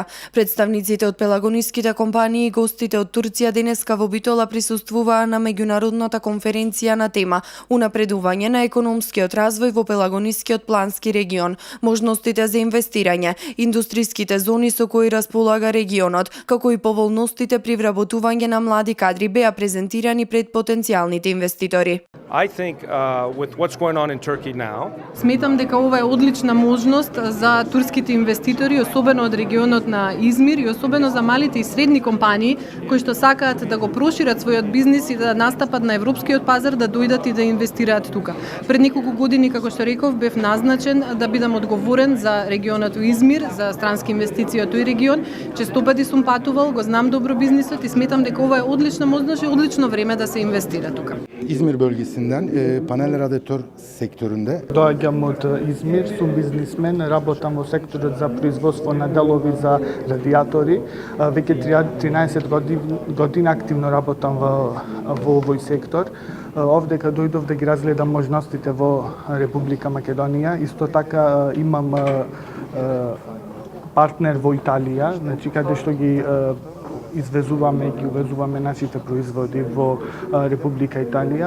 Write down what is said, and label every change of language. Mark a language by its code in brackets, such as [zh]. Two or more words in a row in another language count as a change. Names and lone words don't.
[mk] Представниците од пелагониските компании и гостите од Турција денеска во Битола присуствуваа на меѓународната конференција на тема Унапредување на економскиот развој во Пелагонискиот плански регион, можностите за инвестирање, индустриските зони со кои располага регионот, како и поволностите при вработување на млади кадри беа презентирани пред потенцијалните инвеститори. [en] With what's going on in Turkey now. [mk] Сметам дека ова е одлична можност за турските инвеститори, особено од регионот на Измир и особено за малите и средни компании кои што сакаат да го прошират својот бизнис и да настапат на европскиот пазар, да дојдат и да инвестираат тука. Пред неколку години, како што реков, бев назначен да бидам одговорен за регионот Измир, за странски инвестиции од тој регион. Често пати сум патувал, го знам добро бизнисот и сметам дека ова е одлична можност и одлично време да се инвестира тука. [tr] İzmir bölgesinden panel radyatör sektöründe. [mk] Doaѓам од Измир, сум бизнисмен, работам во секторот за производство на делови за радиатори. Веќе 13 години активно работам во овој сектор. Овде кога дојдов да ги разгледам можностите во Република Македонија, исто така имам партнер во Италија, значи каде што ги извезуваме и увезуваме нашите производи во Република Италија.